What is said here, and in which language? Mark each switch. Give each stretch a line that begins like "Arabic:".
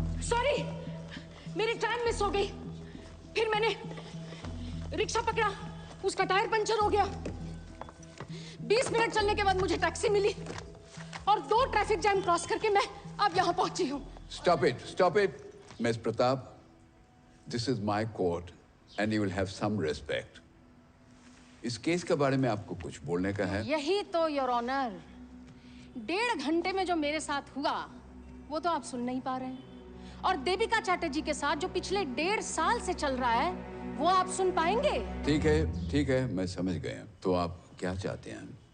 Hindi: Sorry, मेरी train miss हो गई। फिर मैंने रिक्शा पकड़ा, उसका टायर पंचर हो गया। 20 मिनट चलने के बाद मुझे टैक्सी मिली और 2 ट्रैफिक जैम क्रॉस करके मैं अब यहाँ पहुंची हूँ।
English: Stop it, Miss Pratap. This is my court, and you will have some respect.
Hindi: इस केस के बारे में आपको कुछ बोलने का है? यही तो योर ऑनर, 1.5 घंटे में जो मेरे साथ हुआ वो तो आप सुन नहीं पा रहे हैं, और देविका चैटर्जी के साथ जो पिछले 1.5 साल से चल रहा है वो आप सुन पाएंगे? ठीक है, मैं समझ गया। तो आप क्या चाहते हैं?